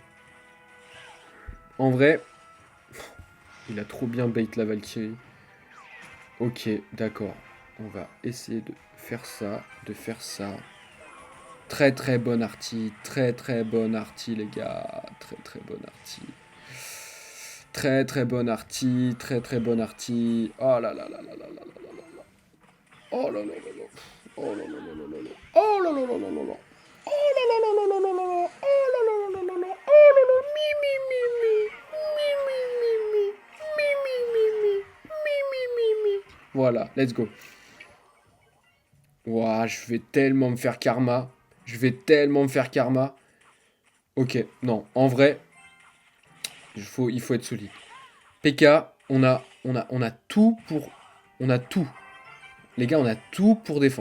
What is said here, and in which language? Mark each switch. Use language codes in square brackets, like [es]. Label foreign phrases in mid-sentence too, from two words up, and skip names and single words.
[fr] En vrai, il a trop bien bait la Valkyrie. Ok, d'accord. On va essayer de faire ça, Très très bonne arty, très très bonne arty les gars. Très très bonne arty. Très très bonne arty, très très bonne arty. Oh là là là là là là là là là. Oh là là là là. Oh là là là là là là. Oh là là là là là là. Oh là là là là là là là là. Oh là là là là là là. Oh là là. Mi mi mi mi. Mi mi mi mi. Mi mi mi mi. Mi mi mi mi. Voilà, [en] let's go. [fr] Ouah, je vais tellement me faire karma. Je vais tellement me faire karma. Ok, non, en vrai, il faut être solide. PK, on a tout pour... On a tout. Les gars, on a tout pour défendre.